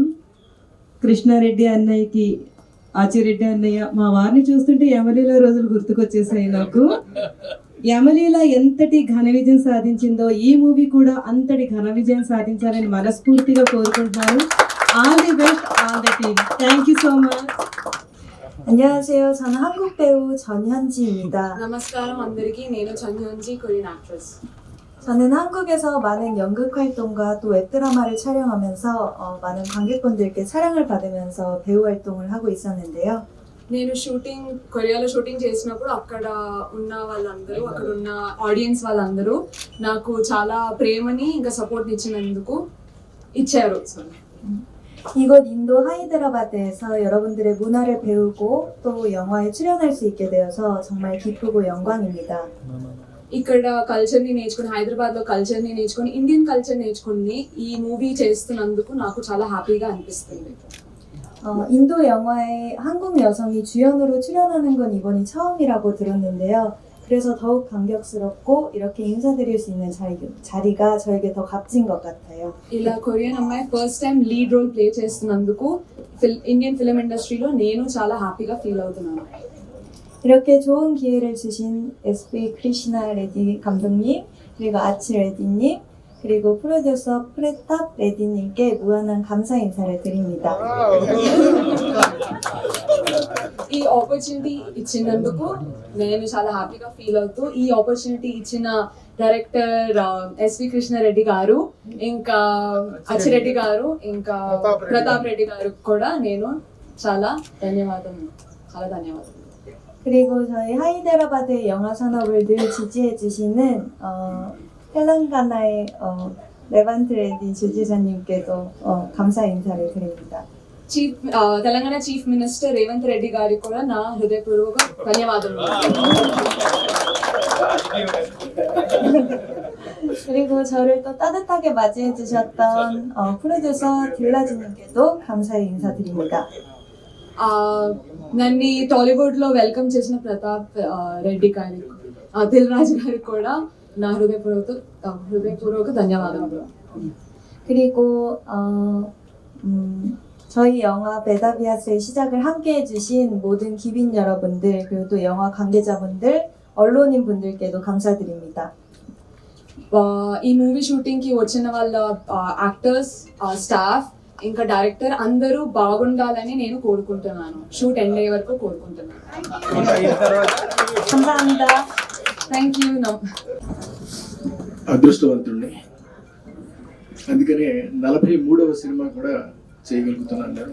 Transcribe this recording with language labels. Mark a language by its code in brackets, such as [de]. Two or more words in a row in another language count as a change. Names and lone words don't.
[te] కృష్ణారెడ్డి అన్నయ్యకి, ఆచిరెడ్డి అన్నయ్య, మా వారిని చూస్తుంటే యమలీల రోజులు గుర్తుకొచ్చేసాయి నాకు. యమలీల ఎంతటి ఘన విజయం సాధించిందో ఈ మూవీ కూడా అంతటి ఘన విజయం సాధించాలని మనస్ఫూర్తిగా కోరుకుంటున్నాను. [en] All the best, all the team. Thank you so much. [ko] 안녕하세요. 저는 한국 배우 전현지입니다. [te] నమస్కారం అందరికీ నేను 전현지 [en] Korean actress [ko] 저는 한국에서 많은 연극 활동과 또 웹드라마를 촬영하면서 많은 관객분들께 사랑을 받으면서 배우 활동을 하고 있었는데요. [te] నేను కొరియాలో షూటింగ్ చేసినప్పుడు అక్కడ ఉన్న వాళ్ళందరూ అక్కడ ఉన్న ఆడియన్స్ వాళ్ళందరూ నాకు చాలా ప్రేమని ఇంకా సపోర్ట్ ఇచ్చినందుకు ఇచ్చారు. [ko] 이곳 인도 하이드라바드에서 여러분들의 문화를 배우고 또 영화에 출연할 수 있게 되어서 정말 기쁘고 영광입니다. [te] ఇక్కడ కల్చర్ని నేర్చుకుని హైదరాబాద్లో కల్చర్ని నేర్చుకుని [en] Indian culture [te] నేర్చుకుని ఈ మూవీ చేస్తున్నందుకు నాకు చాలా హ్యాపీగా అనిపిస్తుంది. [ko] 인도 영화에 한국 여성이 주연으로 출연하는 건 이번이 처음이라고 들었는데요. 그래서 더욱 감격스럽고 이렇게 인사드릴 수 있는 자리가 저에게 더 값진 것 같아요. [te] ఇలా కొరియన్ అమ్మాయి [en] first time lead role play [te] చేస్తున్నందుకు [en] Indian film [te] ఇండస్ట్రీలో నేను చాలా హ్యాపీగా ఫీల్ అవుతున్నాను. [ko] 이렇게 좋은 기회를 주신 SP 크리시나 레디 감독님, 그리고 아치 레디님, 그리고 프로듀서 프레탑 레디님께 무한한 감사 인사를 드립니다. [te] ఈ ఆపర్చునిటీ ఇచ్చినందుకు నేను చాలా హ్యాపీగా ఫీల్ అవుతూ ఈ ఆపర్చునిటీ ఇచ్చిన డైరెక్టర్ ఎస్వి కృష్ణారెడ్డి గారు, ఇంకా అచ్చిరెడ్డి గారు, ఇంకా ప్రతాప్ రెడ్డి గారు కూడా నేను చాలా ధన్యవాదాలు. [ko] 그리고 저희 하이데라바드 영화 산업을 늘 지지해 주시는 텔랑가나의 레반트 레디 주지사님께도 감사 인사를 드립니다. [te] తెలంగాణ [en] Chief Minister [te] రేవంత్ రెడ్డి గారికి కూడా నా హృదయపూర్వక ధన్యవాదాలు. [ko] 그리고 저를 또 따뜻하게 맞이해 주셨던 프로듀서 딜라지님께도 감사의 인사드립니다. [te] నన్ను టాలీవుడ్లో వెల్కమ్ చేసిన ప్రతాప్ రెడ్డి గారికి, దిల్ రాజు గారికి కూడా నా హృదయపూర్వక ధన్యవాదాలు. [ko] 그리고 저희 영화 베다비아스의 시작을 함께 해주신 모든 기빈 여러분들, 그리고 또 영화 관계자분들, 언론인 분들께도 감사드립니다. [te] ఈ మూవీ షూటింగ్కి వచ్చిన వాళ్ళ [en] actors, staff, [te] ఇంకా డైరెక్టర్ అందరూ బాగుండాలని నేను కోరుకుంటున్నాను. [en] shoot end [te] అయ్యే వరకు కోరుకుంటున్నాను. [ko] 감사합니다. [en] Thank you. [te] అదృష్టవంతుడిని, అందుకనే 43వ సినిమా కూడా చేయగలుగుతున్నాను నేను.